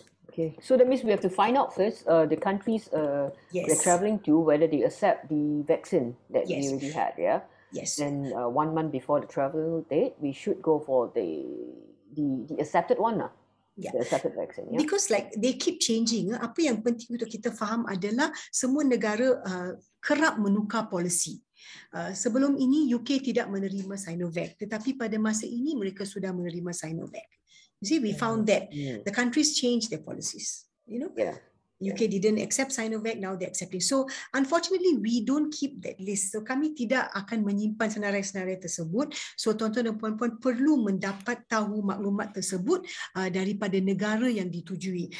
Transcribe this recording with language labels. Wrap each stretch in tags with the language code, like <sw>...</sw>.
<en>Okay, so that means we have to find out first the countries we're traveling to, whether they accept the vaccine that we already had, yeah? Yes. Then 1 month before the travel date, we should go for the accepted one, the accepted vaccine. Yeah? Because like they keep changing.</en> <ms>Apa yang penting untuk kita faham adalah semua negara kerap menukar polisi. Sebelum ini UK tidak menerima Sinovac, tetapi pada masa ini mereka sudah menerima Sinovac.</ms> <en>You see, we found that the countries change their policies. You know. Yeah. UK didn't accept Sinovac, now they're accepting. So unfortunately, we don't keep that list.</en> <ms>So kami tidak akan menyimpan senarai-senarai tersebut. So tuan-tuan dan puan-puan perlu mendapat tahu maklumat tersebut daripada negara yang ditujui.</ms>